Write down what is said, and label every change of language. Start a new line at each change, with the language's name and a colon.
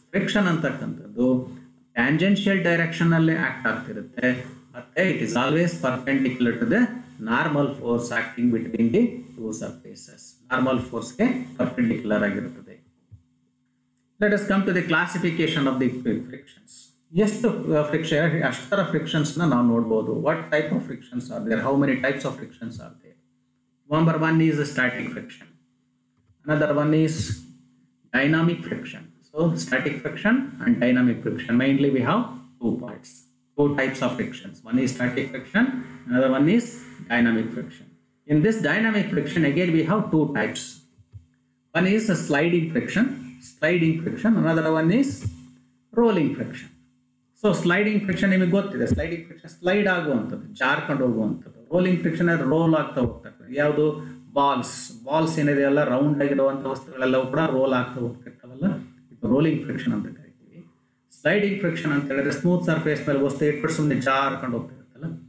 English: Friction ಅಂತಕ್ಕಂಥದ್ದು tangential direction ಅಲ್ಲಿ act
Kannada: ಆಗ್ತಿರುತ್ತೆ, ಮತ್ತೆ
English: it is always perpendicular to the normal force acting between the two surfaces. Normal force ಗೆ perpendicular
Kannada: ಆಗಿರುತ್ತದೆ.
English: Let us come to the classification of the frictions.
Kannada: ಎಷ್ಟು ಅಷ್ಟರ frictions ನಾವು ನೋಡಬಹುದು.
English: What type of frictions are there? How many types of frictions are there? Number one is static friction. Another one is dynamic friction. So static friction and dynamic friction. Mainly we have two types of frictions. One is static friction, another one is dynamic friction. In this dynamic friction, again we have two types. One is a sliding friction, another one is rolling friction.
Kannada: So sliding friction ನಿಮಗೆ ಗೊತ್ತಿದೆ. Sliding friction slide ಆಗುವಂಥದ್ದು, ಜಾರ್ಕೊಂಡು ಹೋಗುವಂಥದ್ದು. Rolling friction ಅದು roll ಆಗ್ತಾ ಹೋಗ್ತದೆ. ಯಾವುದು balls ಏನಿದೆಯಲ್ಲ, round ಆಗಿರುವಂಥ ವಸ್ತುಗಳೆಲ್ಲವೂ ಕೂಡ ರೋಲ್ ಆಗ್ತಾ ಹೋಗ್ತಿರ್ತಾವಲ್ಲ, ಇದು ರೋಲಿಂಗ್ ಫ್ರಿಕ್ಷನ್ ಅಂತ ಕರಿತೀವಿ. ಸ್ಲೈಡಿಂಗ್ ಫ್ರಿಕ್ಷನ್ ಅಂತ ಹೇಳಿದ್ರೆ ಸ್ಮೂತ್ ಸರ್ಫೇಸ್ ಮೇಲೆ ವಸ್ತು ಇಟ್ಬಿಟ್ಟು ಸುಮ್ಮನೆ ಜಾರ್ಕೊಂಡು ಹೋಗ್ತಿರುತ್ತಲ್ಲ.